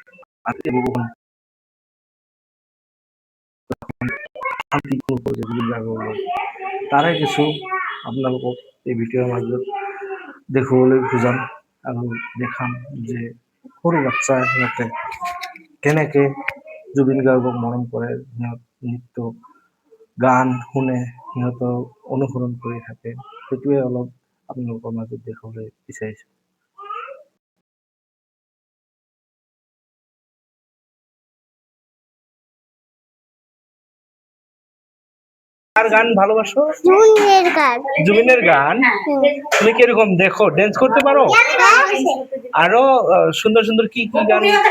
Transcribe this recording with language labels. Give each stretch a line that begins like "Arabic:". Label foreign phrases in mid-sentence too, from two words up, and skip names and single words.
Assamese: তাৰে কিছু আপোনালোকক এই ভিডিঅ'ৰ মাজত দেখুৱাবলৈ খোজাম আৰু দেখাম যে সৰু বাচ্চা সিহঁতে কেনেকে জুবিন গাৰ্গক মৰম কৰে, সিহঁত নৃত্য গান শুনে, সিহঁতৰ অনুসৰণ কৰি থাকে। সেইটোৱে অলপ আপোনালোকৰ মাজত দেখাবলৈ বিচাৰিছোঁ।
Bangla: কার গান ভালোবাসো? জুবিনের গান। তুমি কিরকম দেখো, ড্যান্স করতে পারো? আরো সুন্দর সুন্দর কি কি গান?